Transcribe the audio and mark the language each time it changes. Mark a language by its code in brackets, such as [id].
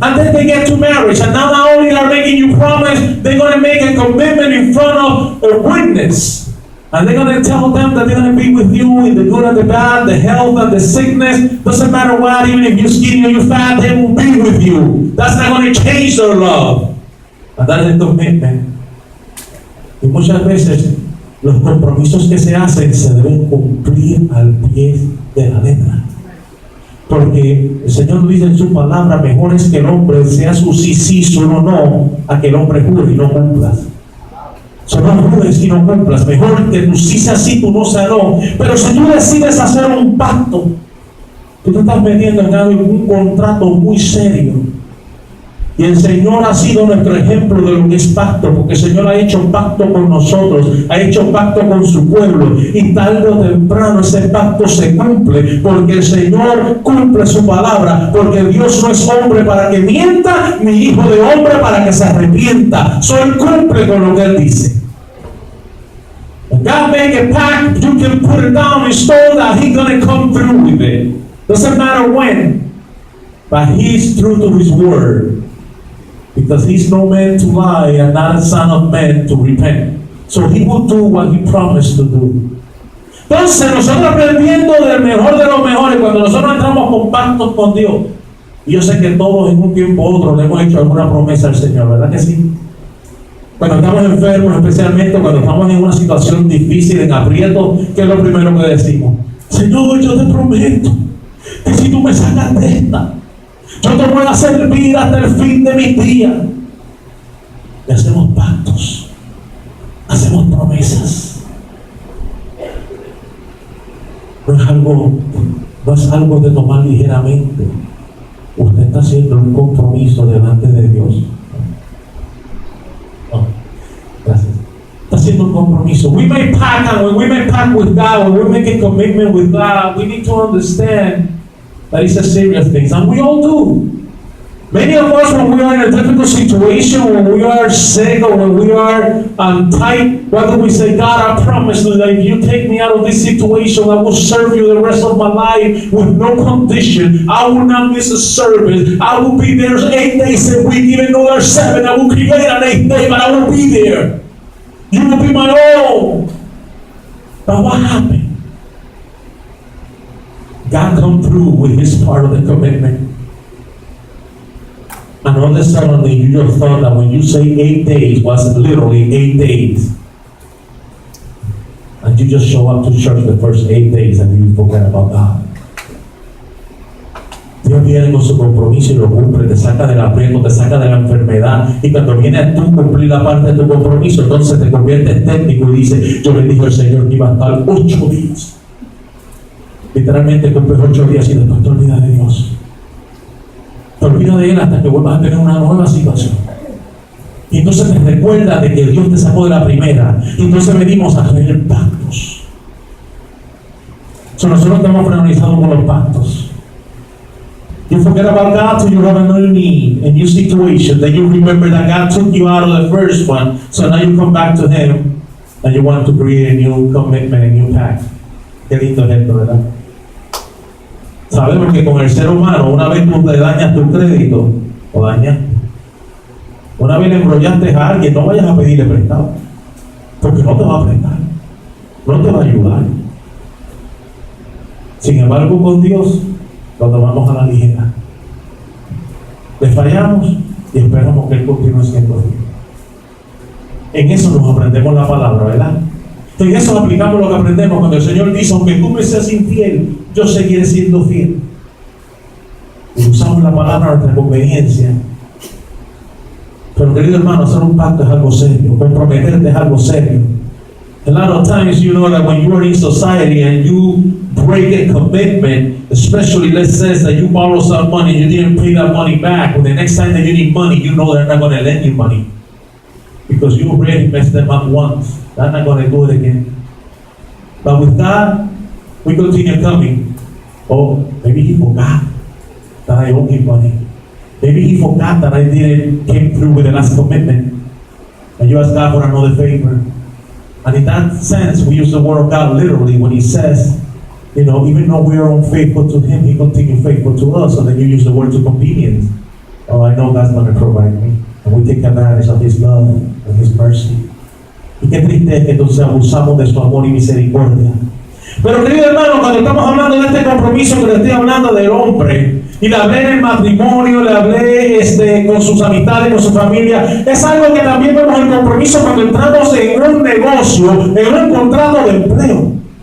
[en] And then they get to marriage, and now not only are making you promise, they're going to make a commitment in front of a witness. And they're going to tell them that they're going to be with you in the good and the bad, the health and the sickness. Doesn't matter what, even if you're skinny or you're fat, they will be with you. That's not going to change their love. And that is a commitment. [es] Y muchas veces los compromisos que se hacen se deben cumplir al pie de la letra. Porque el Señor dice en su palabra, mejor es que el hombre sea su sí, su no, a que el hombre jure y no cumplas. No jures y no cumplas. Mejor que tú sí sea sí, tú no sea no. Pero si tú decides hacer un pacto, tú te estás metiendo en un contrato muy serio. Y el Señor ha sido nuestro ejemplo de lo que es pacto, porque el Señor ha hecho pacto con nosotros, ha hecho pacto con su pueblo, y tarde o temprano ese pacto se cumple, porque el Señor cumple su palabra, porque Dios no es hombre para que mienta, ni hijo de hombre para que se arrepienta. Él cumple con lo que Él dice. [en] When God make a pact, you can put it down in stone that He's going to come through with it. Doesn't matter when, but He's true to His word. Because He's no man to lie and not a son of man to repent. So He will do what He promised to do. [es] Entonces nosotros aprendiendo del mejor de los mejores, cuando nosotros entramos con pactos con Dios, y yo sé que todos en un tiempo u otro le hemos hecho alguna promesa al Señor, ¿verdad que sí? Cuando estamos enfermos, especialmente cuando estamos en una situación difícil, en aprieto, ¿qué es lo primero que decimos? Señor, yo te prometo que si tú me sacas de esta, yo te voy a servir hasta el fin de mis días. Y hacemos pactos, hacemos promesas. No es algo de tomar ligeramente. Usted está haciendo un compromiso delante de Dios. Oh, gracias. Está haciendo un compromiso. [en] We make pact, and when we make pact with God, when we make a commitment with God, we need to understand that it's a serious thing, and we all do. Many of us, when we are in a difficult situation, when we are sick or when we are tight, what do we say? God, I promise you that if you take me out of this situation, I will serve you the rest of my life with no condition. I will not miss a service. I will be there 8 days a week, even though there's 7. I will create an 8th day, but I will be there. You will be my own. But what happened? God come through with His part of the commitment. And all of a sudden you just thought that when you say 8 days was literally 8 days. and you just show up to church the first 8 days and you forget about God. [es] Dios viene con su compromiso y lo cumple, te saca del aprieto, te saca de la enfermedad, y cuando viene a tú cumplir la parte de tu compromiso, entonces te conviertes técnico y dices, yo le dije al Señor que iba a estar 8 días. Literalmente cumples 8 días y después te olvidas de Dios. Te olvidas de Él hasta que vuelvas a tener una nueva situación. Y entonces te recuerdas de que Dios te sacó de la primera. Y entonces venimos a hacer pactos. Nosotros estamos familiarizados con los pactos. [en] You forget about God till you have a new need, a new situation. Then you remember that God took you out of the first one. So now you come back to Him and you want to create a new commitment, a new pact. [es] Qué lindo es esto, ¿verdad? Sabemos que con el ser humano, una vez tú te dañas tu crédito, o dañas, una vez le embrollaste a alguien, no vayas a pedirle prestado, porque no te va a prestar, no te va a ayudar. Sin embargo, con Dios lo tomamos a la ligera. Le fallamos y esperamos que Él continúe siendo fiel. En eso nos aprendemos la palabra, ¿verdad? En eso aplicamos lo que aprendemos cuando el Señor dice, aunque tú me seas infiel, yo seguiré siendo fiel. Y usamos la palabra a nuestra conveniencia. Pero querido hermano, hacer un pacto es algo serio, comprometerte es algo serio. [en] A lot of times, you know that when you are in society and you break a commitment, especially let's say that you borrow some money, you didn't pay that money back, well, the next time that you need money, you know they're not going to lend you money. Because you already messed them up once. They're not going to do it again. But with God, we continue coming. Oh, maybe He forgot that I owe Him money. Maybe He forgot that I didn't came through with the last commitment. And you ask God for another favor. And in that sense, we use the word of God literally when He says, you know, even though we are unfaithful to Him, He continues faithful to us. And then you use the word to convenience. Oh, I know God's going to provide me. And we take advantage of His love and His mercy. [es] Y qué triste es que entonces abusamos de su amor y misericordia. Pero querido hermano, cuando estamos hablando de este compromiso que le estoy hablando del hombre, y le hablé en el matrimonio, le hablé con sus amistades, con su familia, es algo que también vemos el compromiso cuando entramos en un negocio, en un contrato de empleo.